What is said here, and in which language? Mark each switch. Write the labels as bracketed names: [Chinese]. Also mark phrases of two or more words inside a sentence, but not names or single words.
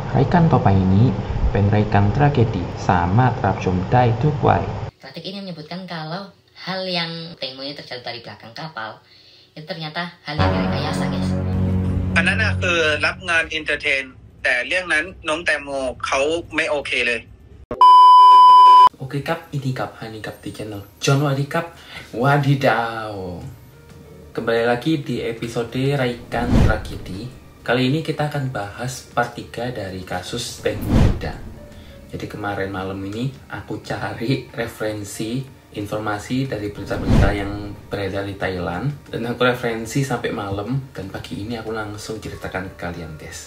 [Thai] รายการต่อไปนี้เป็นรายการtragediสามารถรับชมได้ทุกวัย [Indonesian] Pratik ini menyebutkan kalau hal yang Tengmo ini terjatuh dari belakang kapal itu ternyata hal yang direkayasa, guys. [Thai] อันนั้นน่ะคือรับงานอินเตอร์เทนแต่เรื่องนั้นน้องแตงโมเขาไม่โอเคเลย [Indonesian] Oke kap, ini kap, Hani kap di channel John Wadi kap. Wadidaw. Kembali lagi di episode Raikan Tragedi. Kali ini kita akan bahas part 3 dari kasus Tengmo Ida. Jadi kemarin malam ini aku cari referensi informasi dari berita-berita yang beredar di Thailand, dan aku referensi sampai malam, dan pagi ini aku langsung ceritakan ke kalian, guys.